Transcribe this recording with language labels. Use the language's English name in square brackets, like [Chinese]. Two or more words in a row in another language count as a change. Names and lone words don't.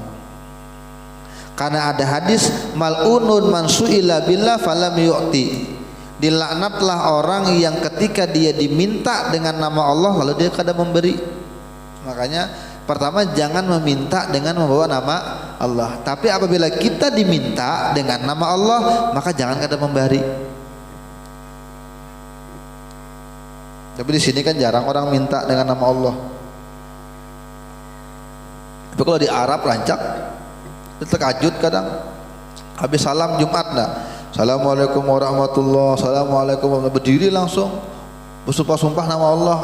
[Indonesian] Karena ada hadis [Arabic] ملعون من سئل بالله فلم يعط, [Indonesian] dilaknatlah orang yang ketika dia diminta dengan nama Allah lalu dia kada memberi. Makanya pertama jangan meminta dengan membawa nama Allah, tapi apabila kita diminta dengan nama Allah maka jangan kada memberi. Tapi di sini kan jarang orang minta dengan nama Allah. Tapi kalau di Arab rancak, terkejut kadang. Habis salam Jumat dah, [Arabic] السلام عليكم ورحمة الله, [Indonesian] Assalamualaikum, berdiri langsung bersumpah-sumpah nama Allah.